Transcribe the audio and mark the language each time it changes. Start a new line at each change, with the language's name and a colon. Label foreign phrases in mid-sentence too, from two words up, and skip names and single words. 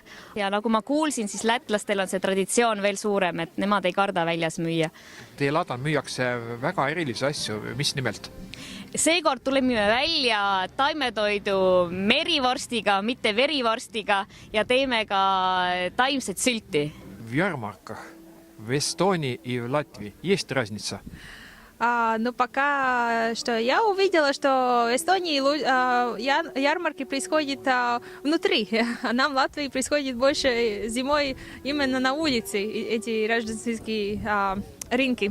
Estonian: Ja nagu ma kuulsin, siis lätlastel on see traditsioon veel suurem, et nemad ei karda väljas müüa. Teie laadal müüakse väga erilisi asju. Mis nimelt? Seekord tuleme välja taimetoidu merivorstiga, mitte verivorstiga ja teeme ka taimset sülti.
Russian: В ярмарках в Эстонии и в Латвии есть разница? Ну, пока что я увидела, что в Эстонии ярмарки происходят внутри, а нам в Латвии происходит больше зимой именно на улице, эти рождественские рынки.